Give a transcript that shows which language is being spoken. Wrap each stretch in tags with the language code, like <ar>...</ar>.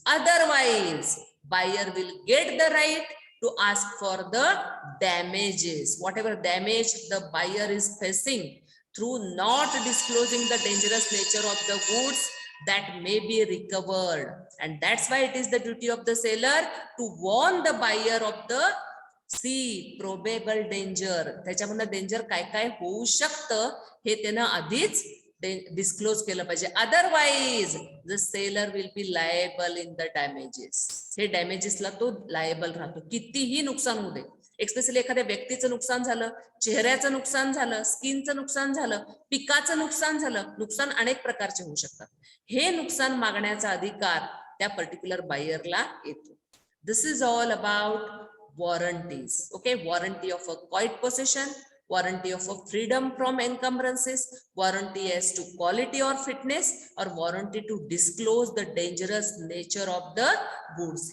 <en>Otherwise buyer will get the right to ask for the damages, whatever damage the buyer is facing through not disclosing the dangerous nature of the goods, that may be recovered. and that's why it is the duty of the seller to warn the buyer of the probable danger.</en> <mr>त्याच्यामधलं danger काय काय होऊ शकतं हे त्यानं आधीच disclose केलं पाहिजे.</mr> <en>Otherwise the seller will be liable in the damages.</en> <mr>हे डॅमेजेसला तो लायबल राहतो, कितीही नुकसान होऊ दे. एक्स्पेशली एखाद्या व्यक्तीचं नुकसान झालं, चेहऱ्याचं नुकसान झालं, स्किनचं नुकसान झालं, पिकाचं नुकसान झालं, नुकसान अनेक प्रकारचे होऊ शकतात. हे नुकसान मागण्याचा अधिकार त्या पर्टिक्युलर बायरला येतो.</mr> <en>This is all about warranties. Okay, warranty of a quiet possession, warranty of a freedom from encumbrances, warranty as to quality or fitness, or warranty to disclose the dangerous nature of the goods.</en>